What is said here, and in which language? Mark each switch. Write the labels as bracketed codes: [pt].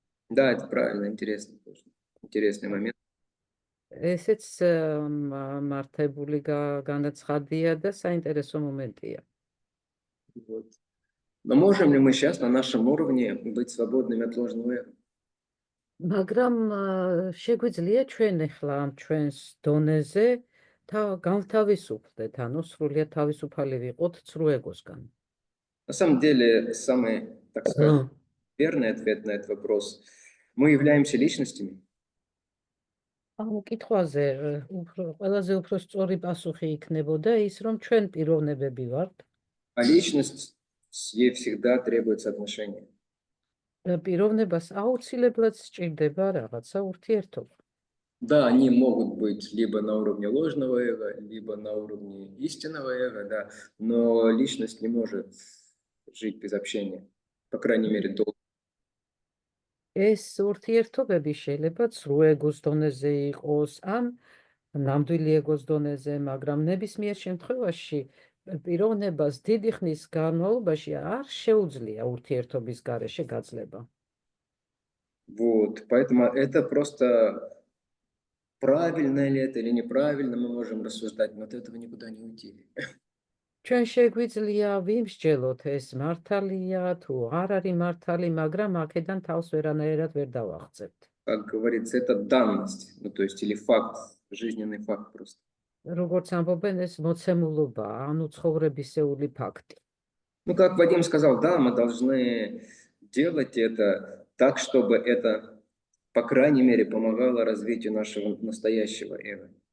[ru] Да, это правильно, интересно тоже. Интересный момент. [ka] ესეც მართებული განაცხადია და საინტერესო მომენტია. [ru] Вот. Но можем ли мы сейчас на нашем уровне быть свободными от ложного эго? [ka] მაგრამ შეგვიძლია ჩვენ ახლა ამ ჩვენს დონეზე გავთავისუფლდეთ, ანუ სრულიად თავისუფალი ვიყოთ ცრუ ეგოსგან. [ru] На самом деле, самый, так сказать, верный ответ на этот вопрос. Мы являемся личностями, [ka] ამ კითხვაზე ყველაზე უფრო სწორი პასუხი იქნებოდა ის, რომ ჩვენ პიროვნებები ვართ, [ru] а личность, ей всегда требуется отношения. [ka] და პიროვნებას აუცილებლად სჭირდება რაღაცა ურთიერთობა. [ru] Да, они могут быть либо на уровне ложного эго, либо на уровне истинного эго, да, но личность не может жить без общения, по крайней мере, долго. [ka] ეს ურთიერთობები შეიძლება ცრუ ეგოს დონეზე იყოს, ან ნამდვილი ეგოს დონეზე, მაგრამ ნებისმიერ შემთხვევაში პიროვნებას დიდი ხნის განმავლობაში არ შეუძლია ურთიერთობის გარეშე გაძლება. [ru] Вот, поэтому это просто правильно ли это или неправильно, мы можем рассуждать, но от этого никуда не уйти. [ka] ჩვენ შეგვიძლია ვიმსჯელოთ ეს მართალია თუ არ არის მართალი, მაგრამ აქედან თავს ვერანაირად ვერ დავაღწევთ. [ru] Как говорится, это данность, ну то есть или факт, жизненный факт просто. [ka] როგორც ამბობენ, ეს მოცემულობაა, ანუ ცხოვრებისეული ფაქტი. [ru] Ну, как Вадим сказал, да, мы должны делать это так, чтобы это, по крайней мере, помогало развитию нашего настоящего эго.